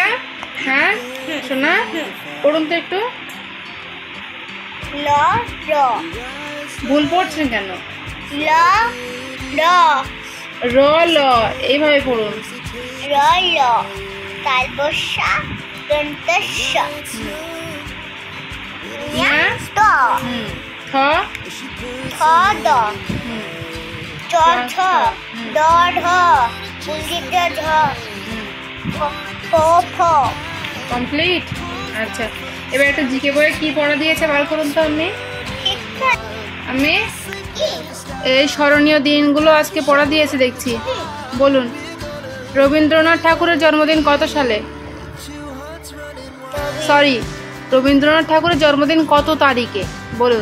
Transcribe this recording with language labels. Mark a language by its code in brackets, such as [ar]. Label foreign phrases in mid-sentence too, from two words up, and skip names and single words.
[bn] হ্যাঁ শোনা, পড়ুন তো একটু। ল র, ভুল পড়ছেন কেন? ল র, র ল এইভাবে পড়ুন। র ল তালবস্যা দন্তস্য, ত থ থ দ, চ ছ দ ঢ, পুঞ্জিত ঢ, ফ ফ। কমপ্লিট। আচ্ছা, এবার একটা জিকে বইয়ে কি পড়া দিয়েছে বার করুন তো। আমি এই স্মরণীয় দিনগুলো আজকে পড়া দিয়েছে দেখছি, বলুন। রবীন্দ্রনাথ ঠাকুরের জন্মদিন কত সালে? সরি, রবীন্দ্রনাথ ঠাকুরের জন্মদিন কত তারিখে বলুন?